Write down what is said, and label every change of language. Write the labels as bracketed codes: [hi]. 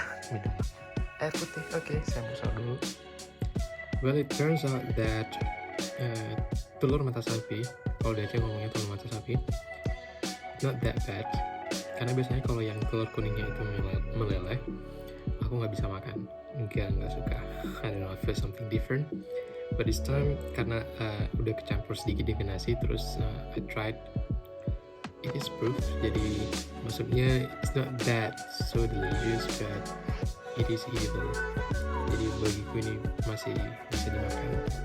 [id] Minum air putih. Oke, saya musal dulu. [en] Well, it turns out that [id] telur mata sapi, kalau di Aceh ngomongnya telur mata sapi, [en] not that bad. [id] Karena biasanya kalau yang telur kuningnya itu meleleh, aku nggak bisa makan. Nggak suka. [en] I don't know, I feel something different. But this time [id] karena udah kecampur sedikit dengan nasi, terus [en] I tried. It is proof. [id] Jadi maksudnya [en] it's not that so delicious, but it is eatable. [id] Jadi bagiku ini masih bisa dimakan.